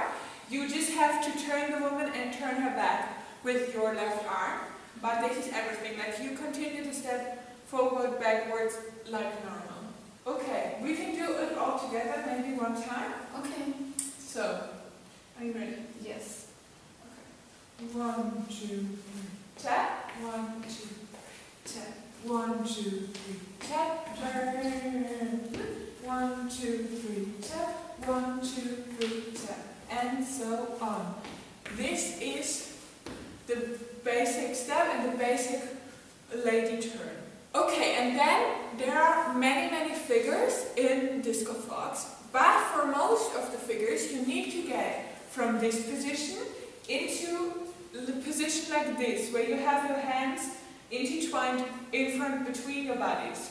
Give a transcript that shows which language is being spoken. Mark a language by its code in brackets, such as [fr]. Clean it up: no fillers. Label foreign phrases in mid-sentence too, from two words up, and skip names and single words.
[en] You just have to turn the woman and turn her back with your left arm. But this is everything. Like you continue to step forward, backwards, like normal. Okay, we can do it all together, maybe one time. Okay. So, are you ready? Yes. Okay. 1, 2, 3, tap. 1, 2, tap. 1, 2, 3, tap. Turn. 1, 2, 3, tap. 1, 2, 3, tap. And so on. This is the basic step and the basic lady turn. Okay, and then there are many figures in disco fox, but for most of the figures you need to get from this position into the position like this, where you have your hands intertwined in front between your bodies.